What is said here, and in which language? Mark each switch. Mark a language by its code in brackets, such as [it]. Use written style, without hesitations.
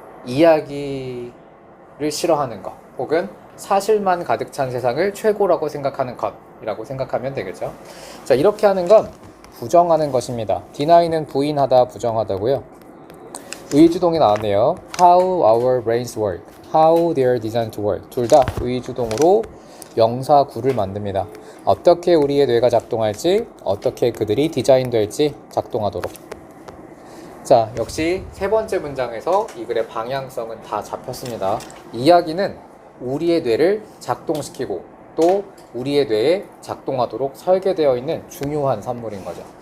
[ko] 이야기를 싫어하는 것 혹은 사실만 가득 찬 세상을 최고라고 생각하는 것이라고 생각하면 되겠죠. 자, 이렇게 하는 건 부정하는 것입니다. deny는 부인하다, 부정하다고요. 의주동이 나왔네요. [en] How our brains work, how they are designed to work. [ko] 둘 다 의주동으로 명사 구를 만듭니다. 어떻게 우리의 뇌가 작동할지, 어떻게 그들이 디자인될지 작동하도록. 자, 역시 세 번째 문장에서 이 글의 방향성은 다 잡혔습니다. 이야기는 우리의 뇌를 작동시키고 또 우리의 뇌에 작동하도록 설계되어 있는 중요한 산물인 거죠.